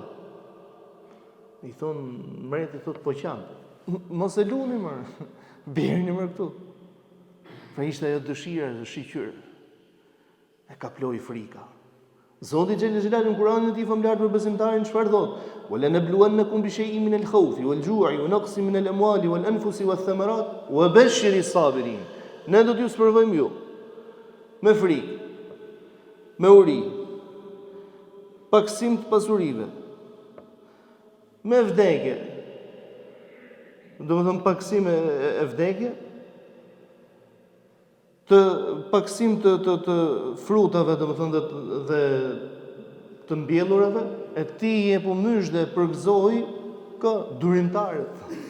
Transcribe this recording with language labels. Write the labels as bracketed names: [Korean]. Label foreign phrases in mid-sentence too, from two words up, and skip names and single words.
[Albanian] I thon mreti, thot po qan. Mos e luni më. Bjerni më këtu. Pra ishte ajo dëshira e shiqyr. E kaploi frika. Zoti [Arabic] جل جلاله [Albanian] në Kur'anin e tij famlar për besimtarin çfarë thot? [Arabic] ولنبلونكم بشيء من الخوف والجوع ونقص من الأموال والأنفس والثمرات وبشر الصابرين. [Albanian] Ne do t'ju sprovojmë ju me frikë, me uri, paksim të pasurive, me vdekje. Domethënë paksim e vdekje, të paksim të frutave, domethënë dhe të mbjellurave, e ti e po mysh dhe përgëzoi ka durimtarët.